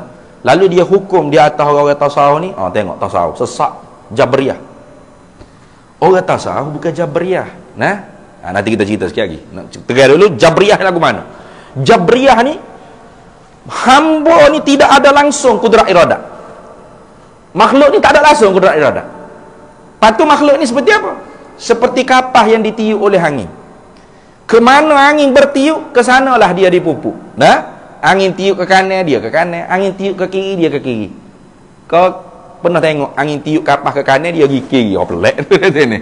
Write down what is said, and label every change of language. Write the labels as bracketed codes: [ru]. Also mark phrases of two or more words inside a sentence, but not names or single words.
[ms] Lalu dia hukum di atas orang-orang tasawuf ni. Tengok tasawuf sesat, jabariyah. Orang tasawuf bukan jabariyah. Nah. Nanti kita cerita sikit lagi. Tegar dulu jabriyah lagu mana. Jabriyah ni hamba ni tidak ada langsung kudrat iradat. Makhluk ni tak ada langsung kudrat iradat. Patu makhluk ni seperti apa? Seperti kapal yang ditiup oleh angin. Kemana angin bertiup, ke sanalah dia dipupuk. Nah, angin tiup ke kanan dia ke kanan, angin tiup ke kiri dia ke kiri. Kau pernah tengok angin tiup kapal ke kanan dia pergi kiri? Pelik ni.